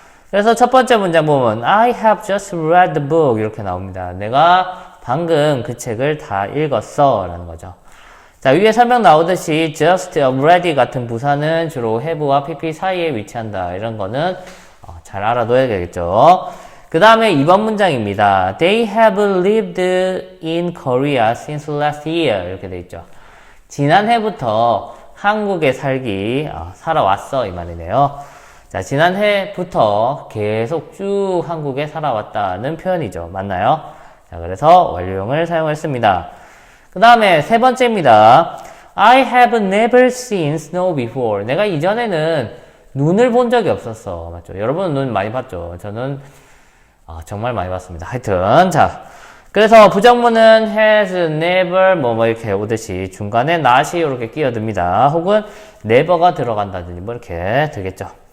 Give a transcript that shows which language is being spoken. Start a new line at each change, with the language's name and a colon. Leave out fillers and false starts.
Korean: 그래서 첫 번째 문장 보면
English: I have just read the book
Korean: 이렇게 나옵니다. 내가 방금 그 책을 다 읽었어 라는 거죠. 자, 위에 설명 나오듯이 just, already 같은 부사는 주로 have와 pp 사이에 위치한다. 이런 거는 잘 알아둬야 되겠죠. 그 다음에 2번 문장입니다.
English: They have lived in Korea since last year
Korean: 이렇게 돼 있죠. 지난해부터 한국에 살아왔어 이 말이네요. 자, 지난해부터 계속 쭉 한국에 살아왔다는 표현이죠. 맞나요? 자, 그래서 완료형을 사용했습니다. 그 다음에 세 번째입니다.
English: I have never seen snow before.
Korean: 내가 이전에는 눈을 본 적이 없었어. 맞죠? 여러분은 눈 많이 봤죠? 저는 정말 많이 봤습니다. 하여튼 자, 그래서 부정문은 has, never 이렇게 오듯이 중간에 not이 이렇게 끼어듭니다. 혹은 never가 들어간다든지 이렇게 되겠죠.